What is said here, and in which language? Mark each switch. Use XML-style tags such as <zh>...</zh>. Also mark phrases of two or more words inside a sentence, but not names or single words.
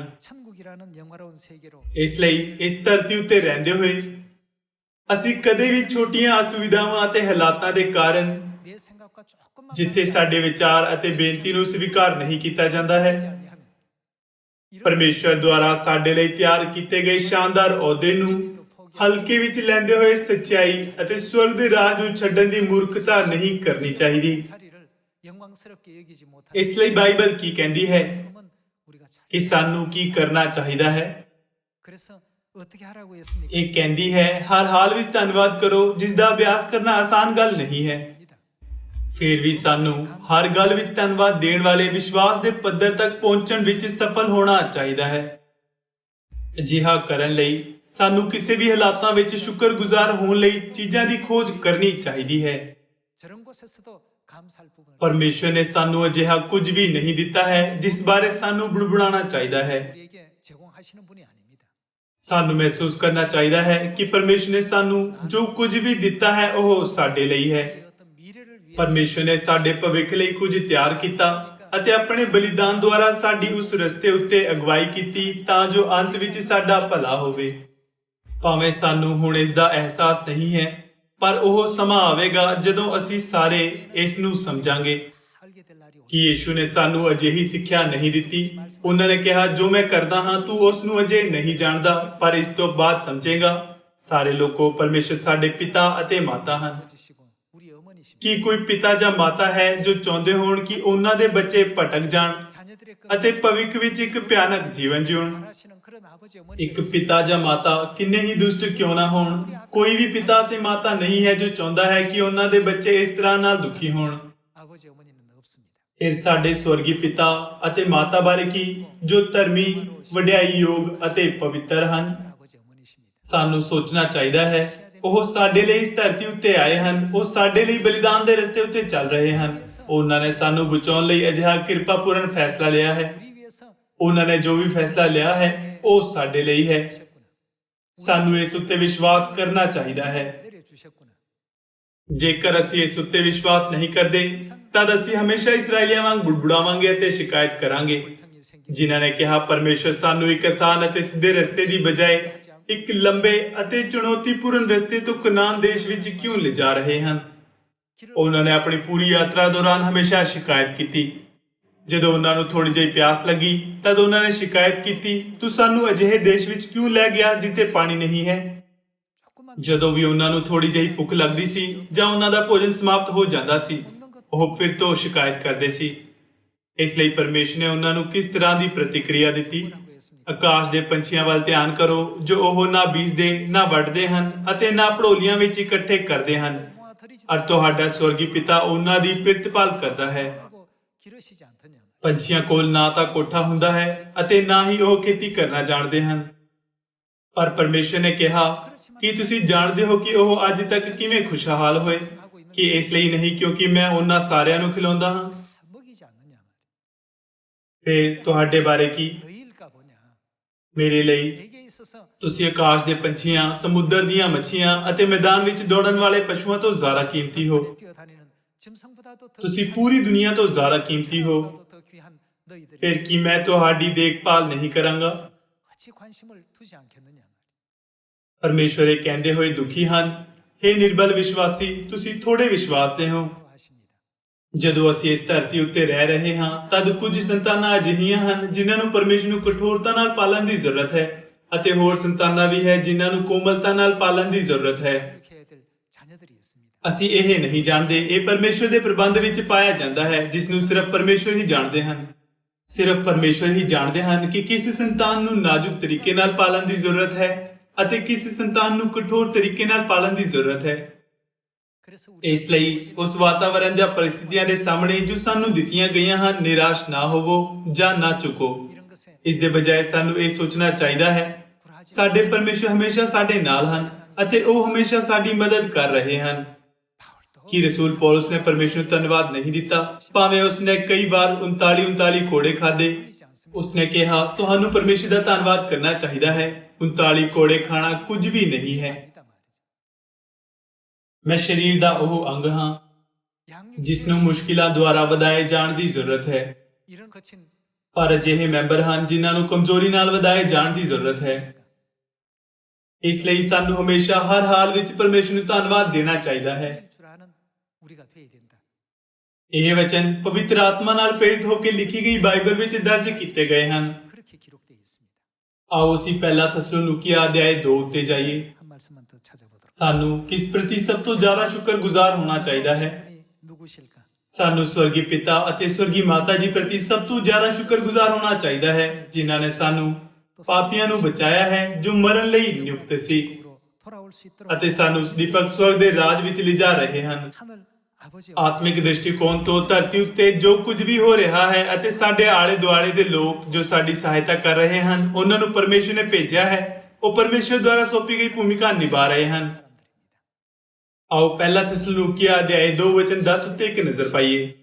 <ko>천국이라는 영화로운 세계로</ko> <pa>ਇਸ ਲਈ ਇਸ ਧਰਤੀ ਉੱਤੇ ਰਹਿੰਦੇ ਹੋਏ ਅਸੀਂ ਕਦੇ ਵੀ ਛੋਟੀਆਂ ਅਸੁਵਿਧਾਵਾਂ ਅਤੇ ਹਾਲਾਤਾਂ ਦੇ ਕਾਰਨ</pa> <ko>내 생각과 조금만</ko> <pa>ਜਿੱਥੇ ਸਾਡੇ ਵਿਚਾਰ ਅਤੇ ਬੇਨਤੀ ਨੂੰ ਸਵੀਕਾਰ ਨਹੀਂ ਕੀਤਾ ਜਾਂਦਾ ਹੈ, ਪਰਮੇਸ਼ਰ ਦੁਆਰਾ ਸਾਡੇ ਲਈ ਤਿਆਰ ਕੀਤੇ ਗਏ ਸ਼ਾਨਦਾਰ ਅਹੁਦੇ ਨੂੰ ਹਲਕੇ ਵਿੱਚ ਲੈਂਦੇ ਹੋਏ ਸੱਚਾਈ ਅਤੇ ਸਵਰਗ ਦੇ ਰਾਜ ਨੂੰ ਛੱਡਣ ਦੀ ਮੂਰਖਤਾ ਨਹੀਂ ਕਰਨੀ ਚਾਹੀਦੀ।</pa> <ko>자리를 영광스럽게 여기지 못하는</ko> <pa>ਇਸ ਲਈ ਬਾਈਬਲ ਕੀ ਕਹਿੰਦੀ ਹੈ</pa> <ko>삶은 우리가 잘</ko> <pa>ਕਿ ਸਾਨੂੰ ਕੀ ਕਰਨਾ ਚਾਹੀਦਾ ਹੈ?</pa> <ko>그래서 어떻게 하라고 했습니까?</ko> <pa>ਇਹ ਕਹਿੰਦੀ ਹੈ ਹਰ ਹਾਲ ਵਿੱਚ ਧੰਨਵਾਦ ਕਰੋ, ਜਿਸ ਦਾ ਅਭਿਆਸ ਕਰਨਾ ਆਸਾਨ ਗੱਲ ਨਹੀਂ ਹੈ। ਫਿਰ ਵੀ ਸਾਨੂੰ ਹਰ ਗੱਲ ਵਿੱਚ ਧੰਨਵਾਦ ਦੇਣ ਵਾਲੇ ਵਿਸ਼ਵਾਸ ਦੇ ਪੱਧਰ ਤੱਕ ਪਹੁੰਚਣ ਵਿੱਚ ਸਫਲ ਹੋਣਾ ਚਾਹੀਦਾ ਹੈ। ਅਜਿਹਾ ਕਰਨ ਲਈ ਸਾਨੂੰ ਕਿਸੇ ਵੀ ਹਾਲਾਤਾਂ ਵਿੱਚ ਸ਼ੁਕਰਗੁਜ਼ਾਰ ਹੋਣ ਲਈ ਚੀਜ਼ਾਂ ਦੀ ਖੋਜ ਕਰਨੀ ਚਾਹੀਦੀ ਹੈ।</pa> <ko>저런 곳에서도 감사할 부분을</ko> <pa>ਪਰਮੇਸ਼ਰ ਨੇ ਸਾਨੂੰ ਅਜਿਹਾ ਕੁਝ ਵੀ ਨਹੀਂ ਦਿੱਤਾ ਹੈ ਜਿਸ ਬਾਰੇ ਸਾਨੂੰ ਬੁੜਬੁੜਾਉਣਾ ਚਾਹੀਦਾ ਹੈ।</pa> <ko>우리에게 제공하시는 분이 아닙니다.</ko> <pa>ਸਾਨੂੰ ਮਹਿਸੂਸ ਕਰਨਾ ਚਾਹੀਦਾ ਹੈ ਕਿ ਪਰਮੇਸ਼ਰ ਨੇ ਸਾਨੂੰ ਜੋ ਕੁਝ ਵੀ ਦਿੱਤਾ ਹੈ ਉਹ ਸਾਡੇ ਲਈ ਹੈ।</pa> <ko>우리의 어떤 미래를 위해</ko> <pa>ਪਰਮੇਸ਼ਰ ਨੇ ਸਾਡੇ ਭਵਿੱਖ ਲਈ ਕੁਝ ਤਿਆਰ ਕੀਤਾ ਅਤੇ ਆਪਣੇ ਬਲੀਦਾਨ ਦੁਆਰਾ ਸਾਡੀ ਉਸ ਰਸਤੇ ਉੱਤੇ ਅਗਵਾਈ ਕੀਤੀ ਤਾਂ ਜੋ ਅੰਤ ਵਿੱਚ ਸਾਡਾ ਭਲਾ ਹੋਵੇ। ਭਾਵੇਂ ਸਾਨੂੰ ਹੁਣ ਇਸ ਦਾ ਅਹਿਸਾਸ ਨਹੀਂ ਹੈ, ਪਰ ਉਹ ਸਮਾਂ ਆਵੇਗਾ ਜਦੋਂ ਅਸੀਂ ਸਾਰੇ ਇਸ ਨੂੰ ਸਮਝਾਂਗੇ</pa> <ko>알게 될 날이</ko> <pa>ਕਿ ਯੀਸ਼ੂ ਨੇ ਸਾਨੂੰ ਅਜਿਹੀ ਸਿੱਖਿਆ ਨਹੀਂ ਦਿੱਤੀ। ਉਹਨਾਂ ਨੇ ਕਿਹਾ, ਜੋ ਮੈਂ ਕਰਦਾ ਹਾਂ ਤੂੰ ਉਸ ਨੂੰ ਅਜੇ ਨਹੀਂ ਜਾਣਦਾ, ਪਰ ਇਸ ਤੋਂ ਬਾਅਦ ਸਮਝੇਗਾ। ਸਾਰੇ ਲੋਕੋ, ਪਰਮੇਸ਼ਰ ਸਾਡੇ ਪਿਤਾ ਅਤੇ ਮਾਤਾ ਹਨ।</pa> <ko>오시고 우리 어머니십니다.</ko> <pa>ਕੀ ਕੋਈ ਪਿਤਾ ਜਾਂ ਮਾਤਾ ਹੈ ਜੋ ਚਾਹੁੰਦੇ ਹੋਣ ਕਿ ਉਹਨਾਂ ਦੇ ਬੱਚੇ ਭਟਕ ਜਾਣ</pa> <ko>자녀들의</ko> <pa>ਅਤੇ ਭਵਿੱਖ ਵਿੱਚ ਇੱਕ ਭਿਆਨਕ ਜੀਵਨ ਜਿਉਣ?</pa> <ko>바라시는 그런 아버지</ko> <pa>ਇੱਕ</pa> <ko>어머니</ko> <pa>ਪਿਤਾ ਜਾਂ ਮਾਤਾ ਕਿੰਨੇ ਹੀ ਦੁਸ਼ਟ ਕਿਉਂ ਨਾ ਹੋਣ, ਕੋਈ ਵੀ ਪਿਤਾ ਤੇ ਮਾਤਾ ਨਹੀਂ ਹੈ ਜੋ ਚਾਹੁੰਦਾ ਹੈ ਕਿ ਉਹਨਾਂ ਦੇ ਬੱਚੇ ਇਸ ਤਰ੍ਹਾਂ ਨਾਲ ਦੁਖੀ ਹੋਣ।</pa> <ko>아버지 어머니는 없습니다.</ko> <pa>ਫਿਰ ਸਾਡੇ ਸਵਰਗੀ ਪਿਤਾ ਅਤੇ ਮਾਤਾ ਬਾਰੇ ਕੀ, ਜੋ ਧਰਮੀ, ਵਡਿਆਈਯੋਗ ਅਤੇ ਪਵਿੱਤਰ ਹਨ।</pa> <ko>아버지 어머니십니다.</ko> <pa>ਸਾਨੂੰ ਸੋਚਣਾ ਚਾਹੀਦਾ ਹੈ ਉਹ ਸਾਡੇ ਲਈ ਇਸ ਧਰਤੀ ਉੱਤੇ ਆਏ ਹਨ, ਉਹ ਸਾਡੇ ਲਈ ਬਲੀਦਾਨ ਦੇ ਰਸਤੇ ਉੱਤੇ ਚੱਲ ਰਹੇ ਹਨ। ਉਹਨਾਂ ਨੇ ਸਾਨੂੰ ਬਚਾਉਣ ਲਈ ਅਜਿਹਾ ਕਿਰਪਾਪੂਰਨ ਫੈਸਲਾ ਲਿਆ ਹੈ।</pa> <ko>우리 위해서</ko> <pa>ਉਹਨਾਂ ਨੇ ਜੋ ਵੀ ਫੈਸਲਾ ਲਿਆ ਹੈ ਉਹ ਸਾਡੇ ਲਈ ਹੈ।</pa> <ko>주셨구나.</ko> <pa>ਸਾਨੂੰ ਇਸ ਉੱਤੇ ਵਿਸ਼ਵਾਸ ਕਰਨਾ ਚਾਹੀਦਾ ਹੈ।</pa> <ko>내려주셨구나.</ko> <pa>ਜੇਕਰ ਅਸੀਂ ਇਸ ਉੱਤੇ ਵਿਸ਼ਵਾਸ ਨਹੀਂ ਕਰਦੇ ਤਦ ਅਸੀਂ ਹਮੇਸ਼ਾ ਇਸਰਾਈਲੀਆਂ ਵਾਂਗ ਬੁੜਬੁੜਾਵਾਂਗੇ ਅਤੇ ਸ਼ਿਕਾਇਤ ਕਰਾਂਗੇ,</pa> <ko>불평이 생기고</ko> <pa>ਜਿਨ੍ਹਾਂ ਨੇ ਕਿਹਾ ਪਰਮੇਸ਼ਰ ਸਾਨੂੰ ਇੱਕ ਆਸਾਨ ਅਤੇ ਸਿੱਧੇ ਰਸਤੇ ਦੀ ਬਜਾਏ ਇੱਕ ਲੰਬੇ ਅਤੇ ਚੁਣੌਤੀਪੂਰਨ ਰਸਤੇ ਤੋਂ ਕਨਾਨ ਦੇਸ਼ ਵਿੱਚ ਕਿਉਂ ਲਿਜਾ ਰਹੇ ਹਨ।</pa> <ko>길을</ko> <pa>ਉਹਨਾਂ ਨੇ ਆਪਣੀ ਪੂਰੀ ਯਾਤਰਾ ਦੌਰਾਨ ਹਮੇਸ਼ਾ ਸ਼ਿਕਾਇਤ ਕੀਤੀ। ਜਦੋਂ ਉਹਨਾਂ ਨੂੰ ਥੋੜੀ ਜਿਹੀ ਪਿਆਸ ਲੱਗੀ ਤਦ ਉਹਨਾਂ ਨੇ ਸ਼ਿਕਾਇਤ ਕੀਤੀ, ਤੂੰ ਸਾਨੂੰ ਅਜਿਹੇ ਦੇਸ਼ ਵਿੱਚ ਕਿਉਂ ਲੈ ਗਿਆ ਜਿੱਥੇ ਪਾਣੀ ਨਹੀਂ ਹੈ।</pa> <ko>조금만</ko> <pa>ਜਦੋਂ ਵੀ ਉਹਨਾਂ ਨੂੰ ਥੋੜੀ ਜਿਹੀ ਭੁੱਖ ਲੱਗਦੀ ਸੀ ਜਾਂ ਉਹਨਾਂ ਦਾ ਭੋਜਨ ਸਮਾਪਤ ਹੋ ਜਾਂਦਾ ਸੀ,</pa> <ko>먹는 것</ko> <pa>ਉਹ ਫਿਰ ਤੋਂ ਸ਼ਿਕਾਇਤ ਕਰਦੇ ਸੀ। ਇਸ ਲਈ ਪਰਮੇਸ਼ਰ ਨੇ ਉਹਨਾਂ ਨੂੰ ਕਿਸ ਤਰ੍ਹਾਂ ਦੀ ਪ੍ਰਤੀਕਿਰਿਆ ਦਿੱਤੀ।</pa> <ko>뭐라고 했습니까?</ko> <pa>ਆਕਾਸ਼ ਦੇ ਪੰਛੀਆਂ ਵੱਲ ਧਿਆਨ ਕਰੋ, ਜੋ ਉਹ ਨਾ ਬੀਜਦੇ ਨਾ ਵੱਢਦੇ ਹਨ ਅਤੇ ਨਾ ਭੜੋਲੀਆਂ ਵਿੱਚ ਇਕੱਠੇ ਕਰਦੇ ਹਨ,</pa> <ko>모아들이지도</ko> <pa>ਅਰ ਤੁਹਾਡਾ ਸਵਰਗੀ ਪਿਤਾ ਉਹਨਾਂ ਦੀ ਪਿਰਤਪਾਲ ਕਰਦਾ ਹੈ।</pa> <ko>하고 기르시지 않더냐.</ko> <pa>ਪੰਛੀਆਂ ਕੋਲ ਨਾ ਤਾਂ ਕੋਠਾ ਹੁੰਦਾ ਹੈ ਅਤੇ ਨਾ ਹੀ ਉਹ ਖੇਤੀ ਕਰਨਾ ਜਾਣਦੇ ਹਨ। ਪਰ ਪਰਮੇਸ਼ਰ ਨੇ ਕਿਹਾ ਕਿ ਤੁਸੀਂ ਜਾਣਦੇ ਹੋ ਕਿ ਉਹ ਅੱਜ ਤੱਕ ਕਿਵੇਂ ਖੁਸ਼ਹਾਲ ਹੋਏ, ਕਿ ਇਸ ਲਈ ਨਹੀਂ ਕਿਉਂਕਿ ਮੈਂ ਉਹਨਾਂ ਸਾਰਿਆਂ ਨੂੰ ਖਿਲਾਉਂਦਾ ਹਾਂ।</pa> <ko>먹이지 않느냐 말이야.</ko> <pa>ਫਿਰ ਤੁਹਾਡੇ ਬਾਰੇ ਕੀ,</pa> <ko>너희일까 보냐.</ko> <pa>ਮੇਰੇ ਲਈ</pa> <ko>내게 있어서</ko> <pa>ਤੁਸੀਂ ਆਕਾਸ਼ ਦੇ ਪੰਛੀਆਂ, ਸਮੁੰਦਰ ਦੀਆਂ ਮੱਛੀਆਂ ਅਤੇ ਮੈਦਾਨ ਵਿੱਚ ਦੌੜਨ ਵਾਲੇ ਪਸ਼ੂਆਂ ਤੋਂ ਜ਼ਿਆਦਾ ਕੀਮਤੀ ਹੋ।</pa> <ko>뛰어다니는 짐승보다도 더</ko> <pa>ਤੁਸੀਂ</pa> <ko>귀한</ko> <pa>ਪੂਰੀ ਦੁਨੀਆ ਤੋਂ ਜ਼ਿਆਦਾ ਕੀਮਤੀ ਹੋ।</pa> <ko>보다도 더 귀한 너희들이</ko> <pa>ਫਿਰ ਕੀ ਮੈਂ ਤੁਹਾਡੀ ਦੇਖਭਾਲ ਨਹੀਂ ਕਰਾਂਗਾ।</pa> <ko>어찌 관심을 두지 않겠느냐 말이야.</ko> <pa>ਪਰਮੇਸ਼ਰ ਇਹ ਕਹਿੰਦੇ ਹੋਏ ਦੁਖੀ ਹਨ, ਹੇ ਨਿਰਬਲ ਵਿਸ਼ਵਾਸੀ, ਤੁਸੀਂ ਥੋੜੇ ਵਿਸ਼ਵਾਸ ਦੇ ਹੋ।</pa> <ko>하십니다.</ko> <pa>ਜਦੋਂ ਅਸੀਂ ਇਸ ਧਰਤੀ ਉੱਤੇ ਰਹਿ ਰਹੇ ਹਾਂ ਤਦ ਕੁਝ ਸੰਤਾਨਾਂ ਅਜਿਹੀਆਂ ਹਨ ਜਿਨ੍ਹਾਂ ਨੂੰ ਪਰਮੇਸ਼ਰ ਨੂੰ ਕਠੋਰਤਾ ਨਾਲ ਪਾਲਣ ਦੀ ਜ਼ਰੂਰਤ ਹੈ ਅਤੇ ਹੋਰ ਸੰਤਾਨਾਂ ਵੀ ਹੈ ਜਿਨ੍ਹਾਂ ਨੂੰ ਕੋਮਲਤਾ ਨਾਲ ਪਾਲਣ ਦੀ ਜ਼ਰੂਰਤ ਹੈ।</pa> <ko>이렇게 해야 될 자녀들이 있습니다.</ko> <pa>ਅਸੀਂ ਇਹ ਨਹੀਂ ਜਾਣਦੇ, ਇਹ ਪਰਮੇਸ਼ਰ ਦੇ ਪ੍ਰਬੰਧ ਵਿੱਚ ਪਾਇਆ ਜਾਂਦਾ ਹੈ ਜਿਸ ਨੂੰ ਸਿਰਫ ਪਰਮੇਸ਼ਰ ਹੀ ਜਾਣਦੇ ਹਨ। ਸਿਰਫ ਪਰਮੇਸ਼ਰ ਹੀ ਜਾਣਦੇ ਹਨ ਕਿ ਕਿਸ ਸੰਤਾਨ ਨੂੰ ਨਾਜ਼ੁਕ ਤਰੀਕੇ ਨਾਲ ਪਾਲਣ ਦੀ ਜ਼ਰੂਰਤ ਹੈ ਅਤੇ ਕਿਸ ਸੰਤਾਨ ਨੂੰ ਕਠੋਰ ਤਰੀਕੇ ਨਾਲ ਪਾਲਣ ਦੀ ਜ਼ਰੂਰਤ ਹੈ।</pa> <ko>그래서 우리</ko> <pa>ਇਸ ਲਈ ਉਸ ਵਾਤਾਵਰਣ ਜਾਂ ਪਰਿਸਥਿਤੀਆਂ ਦੇ ਸਾਹਮਣੇ ਜੋ ਸਾਨੂੰ ਦਿੱਤੀਆਂ ਗਈਆਂ ਹਨ ਨਿਰਾਸ਼ ਨਾ ਹੋਵੋ ਜਾਂ ਨਾ ਚੁੱਕੋ।</pa> <ko>이런 것에</ko> <pa>ਇਸ ਦੇ ਬਜਾਏ ਸਾਨੂੰ ਇਹ ਸੋਚਣਾ ਚਾਹੀਦਾ ਹੈ</pa> <ko>불하지</ko> <pa>ਸਾਡੇ ਪਰਮੇਸ਼ਰ ਹਮੇਸ਼ਾ ਸਾਡੇ ਨਾਲ ਹਨ ਅਤੇ ਉਹ ਹਮੇਸ਼ਾ ਸਾਡੀ ਮਦਦ ਕਰ ਰਹੇ ਹਨ।</pa> <ko>바울도</ko> <pa>ਕਿ ਰਸੂਲ ਪੌਲਸ ਨੇ ਪਰਮੇਸ਼ਰ ਨੂੰ ਧੰਨਵਾਦ ਨਹੀਂ ਦਿੱਤਾ, ਭਾਵੇਂ ਉਸਨੇ ਕਈ ਵਾਰ 39 ਕੋੜੇ ਖਾਦੇ।</pa> <ko>버리지 않습니다.</ko> <pa>ਉਸਨੇ ਕਿਹਾ ਤੁਹਾਨੂੰ ਪਰਮੇਸ਼ਰ ਦਾ ਧੰਨਵਾਦ ਕਰਨਾ ਚਾਹੀਦਾ ਹੈ, 39 ਕੋੜੇ ਖਾਣਾ ਕੁਝ ਵੀ ਨਹੀਂ ਹੈ।</pa> <ko>아니다 말이죠.</ko> <pa>ਮੈਂ ਸਰੀਰ ਦਾ ਉਹ ਅੰਗ ਹਾਂ</pa> <ko>양육</ko> <pa>ਜਿਸ ਨੂੰ ਮੁਸ਼ਕਿਲਾਂ ਦੁਆਰਾ ਵਧਾਏ ਜਾਣ ਦੀ ਜ਼ਰੂਰਤ ਹੈ,</pa> <ko>이런 거친</ko> <pa>ਪਰ ਅਜਿਹੇ ਮੈਂਬਰ ਹਨ ਜਿਨ੍ਹਾਂ ਨੂੰ ਕਮਜ਼ੋਰੀ ਨਾਲ ਵਧਾਏ ਜਾਣ ਦੀ ਜ਼ਰੂਰਤ ਹੈ। ਇਸ ਲਈ ਸਾਨੂੰ ਹਮੇਸ਼ਾ ਹਰ ਹਾਲ ਵਿੱਚ ਪਰਮੇਸ਼ਰ ਨੂੰ ਧੰਨਵਾਦ ਦੇਣਾ ਚਾਹੀਦਾ ਹੈ।</pa> <ko>줄 아는 우리가 돼야 된다.</ko> <pa>ਇਹ ਵਚਨ ਪਵਿੱਤਰ ਆਤਮਾ ਨਾਲ ਪ੍ਰੇਰਿਤ ਹੋ ਕੇ ਲਿਖੀ ਗਈ ਬਾਈਬਲ ਵਿੱਚ ਦਰਜ ਕੀਤੇ ਗਏ ਹਨ।</pa> <ko>그렇게 기록되어 있습니다.</ko> <pa>ਆਓ ਅਸੀਂ ਪਹਿਲਾ ਥੈਸਲੋਨੀਕੀਆ ਅਧਿਆਇ 2 ਉੱਤੇ ਜਾਈਏ।</pa> <ko>한 말씀만 더 찾아보도록.</ko> <pa>ਸਾਨੂੰ ਕਿਸ ਪ੍ਰਤੀ ਸਭ ਤੋਂ ਜ਼ਿਆਦਾ ਸ਼ੁਕਰਗੁਜ਼ਾਰ ਹੋਣਾ ਚਾਹੀਦਾ ਹੈ।</pa> <ko>하나님이 누구실까?</ko> <pa>ਸਾਨੂੰ ਸਵਰਗੀ ਪਿਤਾ ਅਤੇ ਸਵਰਗੀ ਮਾਤਾ ਜੀ ਪ੍ਰਤੀ ਸਭ ਤੋਂ ਜ਼ਿਆਦਾ ਸ਼ੁਕਰਗੁਜ਼ਾਰ ਹੋਣਾ ਚਾਹੀਦਾ ਹੈ, ਜਿਨ੍ਹਾਂ ਨੇ ਸਾਨੂੰ ਪਾਪੀਆਂ ਨੂੰ ਬਚਾਇਆ ਹੈ ਜੋ ਮਰਨ ਲਈ ਨਿਯੁਕਤ ਸੀ</pa> <ko>으로 돌아올 수 있도록</ko> <pa>ਅਤੇ ਸਾਨੂੰ ਦੀਪਕ ਸਵਰਗ ਦੇ ਰਾਜ ਵਿੱਚ ਲਿਜਾ ਰਹੇ ਹਨ।</pa> <ko>하늘 아버지</ko> <pa>ਆਤਮਿਕ ਦ੍ਰਿਸ਼ਟੀਕੋਣ ਤੋਂ ਧਰਤੀ ਉੱਤੇ ਜੋ ਕੁਝ ਵੀ ਹੋ ਰਿਹਾ ਹੈ ਅਤੇ ਸਾਡੇ ਆਲੇ ਦੁਆਲੇ ਦੇ ਲੋਕ ਜੋ ਸਾਡੀ ਸਹਾਇਤਾ ਕਰ ਰਹੇ ਹਨ, ਉਹਨਾਂ ਨੂੰ ਪਰਮੇਸ਼ਰ ਨੇ ਭੇਜਿਆ ਹੈ, ਉਹ ਪਰਮੇਸ਼ਰ ਦੁਆਰਾ ਸੌਂਪੀ ਗਈ ਭੂਮਿਕਾ ਨਿਭਾ ਰਹੇ ਹਨ। ਆਓ ਪਹਿਲਾ ਥੈਸਲੋਨੀਕੀਆ ਅਧਿਆਇ 2 ਵਚਨ 10 ਉੱਤੇ ਇੱਕ ਨਜ਼ਰ ਪਾਈਏ।</pa>